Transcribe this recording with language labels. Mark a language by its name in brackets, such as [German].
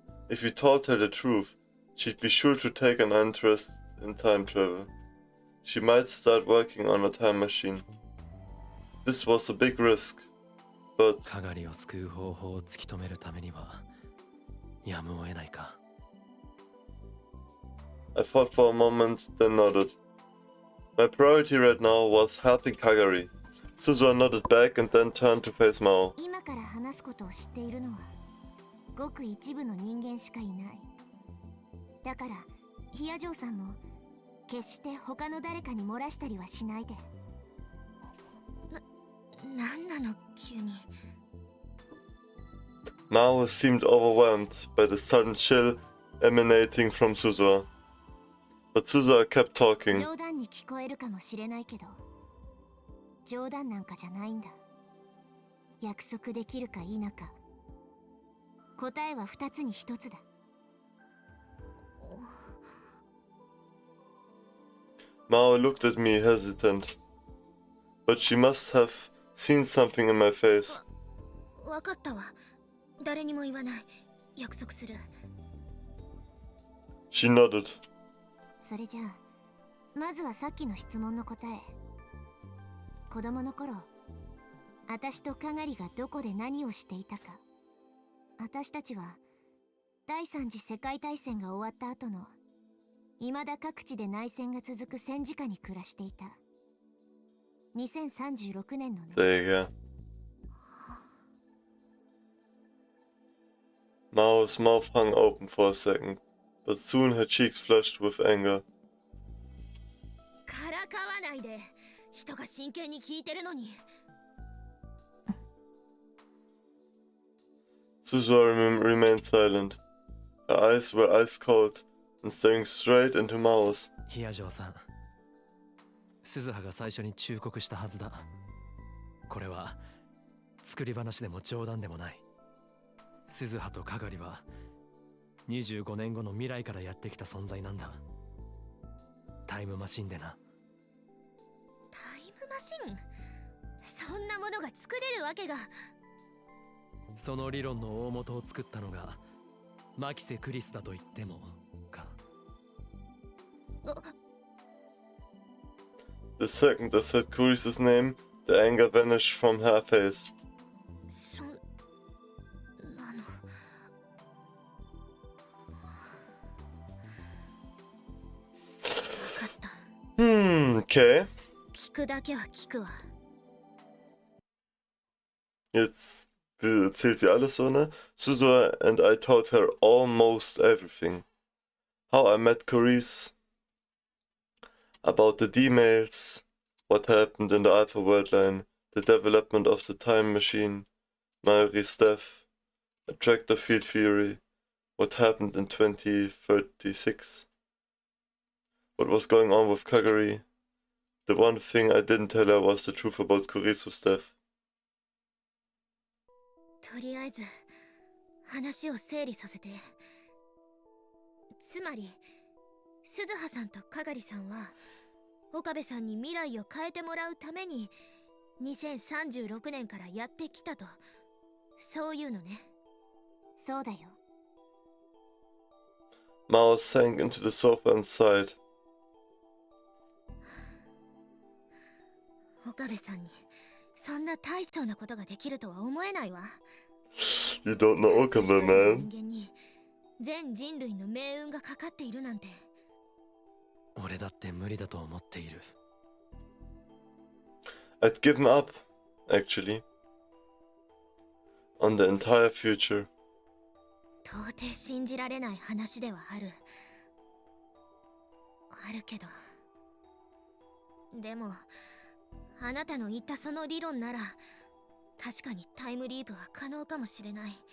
[English] If you told her the truth, she'd be sure to take an interest in time travel. She might start working on a time machine. This was a big risk, but [Japanese] かがりを救う方法を突き止めるためにはやむを得ないか。 [English] I thought for a moment, then nodded. My priority right now was helping Kagari. Suzuha nodded back and then turned to face Mao. [Japanese] 今から話すことを知っているのはごく一部の人間しかいない。だからヒヤジョウさんも決して他の誰かに漏らしたりはしないで。なんなの急に。 [English] Mao seemed overwhelmed by the sudden chill emanating from Suzuha. But Suzuha kept talking. [Japanese] 冗談に聞こえるかもしれないけど、冗談なんかじゃないんだ。約束できるか否か、答えは2つに1つだ。 [English] Mao looked at me hesitant. But she must have seen something in my face. [Japanese] わかったわ。誰にも言わない。約束する。 [English] She nodded. [Japanese] それじゃあまずはさっきの質問の答え。子供の頃、私とかがりがどこで何をしていたか。私たちは第三次世界大戦が終わった後の未だ各地で内戦が続く戦時下に暮らしていた。 2036年のね。 [English] There you go. Mao's mouth hung open for a second, but soon her cheeks flushed with anger. [Japanese] からかわないで。人が真剣に聞いてるのに。 [English] Suzuha remained silent. Her eyes were ice cold and staring straight into Mao's. [Japanese] ヒアジョーさん、鈴葉が最初に忠告したはずだ。これは作り話でも冗談でもない。鈴葉とかがりは25年後の未来からやってきた存在なんだ。タイムマシンでな。タイムマシン？そんなものが作れるわけが。その理論の大元を作ったのがマキセ・クリスだと言ってもか。 [English] The second I said Kuris's name, the anger vanished from her face. [Japanese] そんなの。分かった。 [English] Okay. [Japanese] 聞くだけは聞くわ。 [German] Jetzt erzählt sie alles so, ne? [English] Suzuha and I told her almost everything. How I met Kuris, about the D-mails, what happened in the Alpha World line, the development of the time machine, Mayuri's death, attractor field theory, what happened in 2036, what was going on with KAGARI. The one thing I didn't tell her was the truth about Kurisu's death. [Japanese] とりあえず話を整理させて。つまり鈴葉さんとかがりさんは岡部さんに未来を変えてもらうために2036年からやってきたと、そういうのね。そうだよ。 [English] Mao sank into the sofa and sighed. [Japanese] 岡部さんにそんな大層なことができるとは思えないわ。 [English] You don't know Okabe, man. [Japanese] 人間に全人類の命運がかかっているなんて。俺だって無理だと思っている。 [English] I'd given up, actually, on the entire future. [Japanese] 到底信じられない話ではあるけど、でもあなたの言ったその理論なら確かにタイムリープは可能かもしれない。